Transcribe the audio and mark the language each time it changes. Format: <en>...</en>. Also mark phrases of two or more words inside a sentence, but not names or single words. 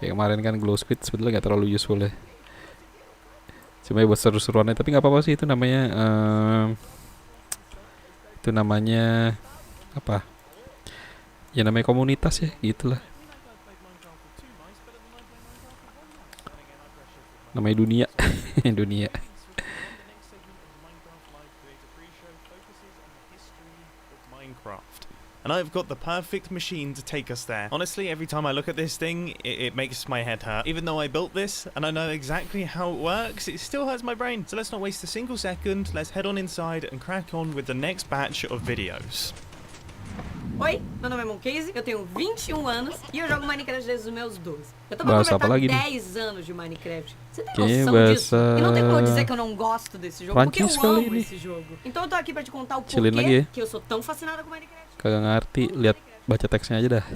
<id>Kayak kemarin kan</id> <en>glow speed</en> <id>sebetulnya nggak terlalu useful ya. Cuma ya buat seru-seruannya, tapi nggak apa-apa sih, itu namanya apa? Ya namanya komunitas ya, gitulah. Namanya dunia, dunia. Minecraft.</id> <en>And I've got the perfect machine to take us there. Honestly, every time I look at this thing, it makes my head hurt. Even though I built this and I know exactly how it works, it still hurts my brain. So let's not waste a single second. Let's head on inside and crack on with the next batch of videos.</en> <pt>Oi, meu nome é Moncase, eu tenho 21 anos e eu jogo Minecraft desde os meus 12. Eu tô pra</pt> <id>Bahasa apa</id> <pt>completar</pt> <id>lagi nih?</id> <pt>10 anos de Minecraft. Você tem</pt> <id>Kayaknya</id> <pt>noção disso?</pt> <id>bahasa</id> <pt>E não tem como eu dizer que eu não gosto desse jogo, porque</pt> <id>Prancis</id> <pt>eu</pt> <id>kali</id> <pt>amo</pt> <id>ini.</id> <pt>esse jogo. Então eu tô aqui pra te contar o</pt> <id>Chillin lagi</id> <pt>porquê</pt> <id>ya.</id> <pt>que eu sou tão fascinada com Minecraft.</pt> <id>Kagak ngerti, lihat baca teksnya aja dah.</id>